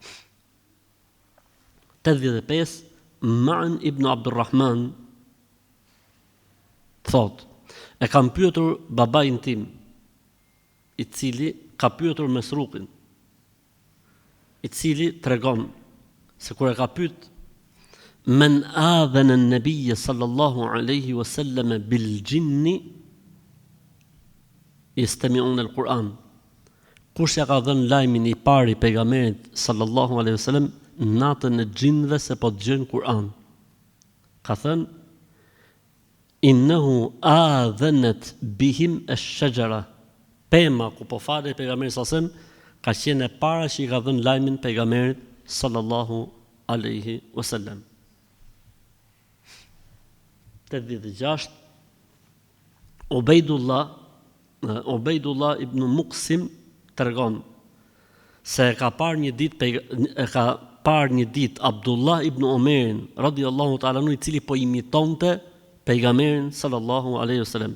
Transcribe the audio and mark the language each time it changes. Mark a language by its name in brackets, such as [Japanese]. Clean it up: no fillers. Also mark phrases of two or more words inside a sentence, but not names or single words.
[Albanian] 85 Ma'an ibn Abdurrahman thot, e kam pyetur babain tim, i cili ka pyetur Mesruqin, i cili tregon se kur e ka pyet [Arabic] من آذن النبي صلى الله عليه وسلم بالجن يستمعون القرآن. [Albanian] Kush ja ka dhënë lajmin i parë i pejgamberit [Arabic] صلى الله عليه وسلم [Albanian] natën e xhinëve se po dëgjojnë Kur'an. Ka thënë [Arabic] إنه آذنت بهم الشجرة. [Albanian] Pema ku po falet pejgamberi [Arabic] صلى الله عليه وسلم [Albanian] ka qenë e para që i ka dhënë lajmin pejgamberit [Arabic] صلى الله عليه وسلم. [Albanian] 86 Ubejdullah ibn Muqsim tregon se ka parë një ditë Abdullah ibn Omerin [Arabic] رضي الله تعالى عنه, [Albanian] i cili po imitonte pejgamberin [Arabic] صلى الله عليه وسلم.